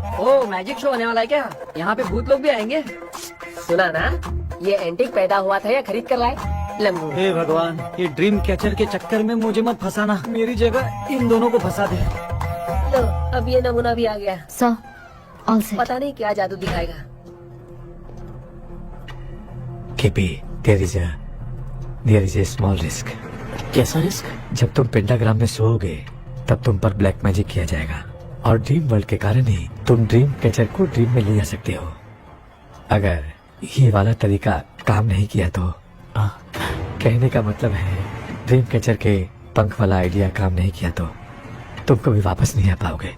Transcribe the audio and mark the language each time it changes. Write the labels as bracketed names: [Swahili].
[Hindi] ओ magic show होने वाला है क्या? यहाँ पे भूत लोग भी आएंगे. सुना ना, ये एंटीक पैदा हुआ था या खरीद कर लाए? लंबू. हे भगवान, ये ड्रीम कैचर के चक्कर में मुझे मत फंसाना. मेरी जगह इन दोनों को फंसा दे. तो अब ये नमूना भी आ गया. [English] So all set. [Hindi] पता नहीं क्या जादू दिखाएगा. [English] KP, there is a small risk. [Hindi] कैसा रिस्क? जब तुम पेंटाग्राम में सोओगे तब तुम पर ब्लैक मैजिक किया जाएगा और ड्रीम वर्ल्ड के कारण ही तुम ड्रीम कैचर को ड्रीम में ले जा सकते हो. अगर ये वाला तरीका काम नहीं किया तो कहने का मतलब है ड्रीम कैचर के पंख वाला आइडिया काम नहीं किया तो तुम कभी वापस नहीं आ पाओगे.